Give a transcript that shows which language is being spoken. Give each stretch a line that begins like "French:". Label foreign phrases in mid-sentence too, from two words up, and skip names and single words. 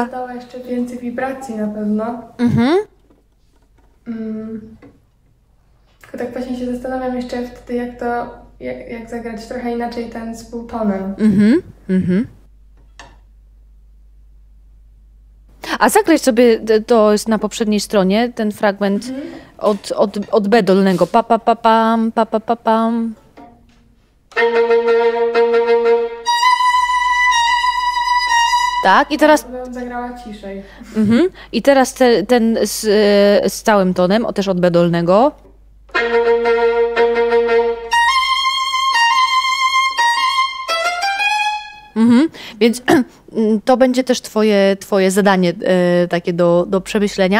Polish: Dała jeszcze więcej wibracji na pewno. Tylko tak właśnie się zastanawiam jeszcze wtedy, jak zagrać trochę inaczej ten z półtonem. A zagrać sobie, to jest na poprzedniej stronie, ten fragment od B dolnego. Pa, pa, pa, pam, pa, pa, pa, pam. Tak, i teraz... Ja bym zagrała ciszej. I teraz ten z całym tonem, też od B dolnego. Więc to będzie też twoje zadanie takie do przemyślenia.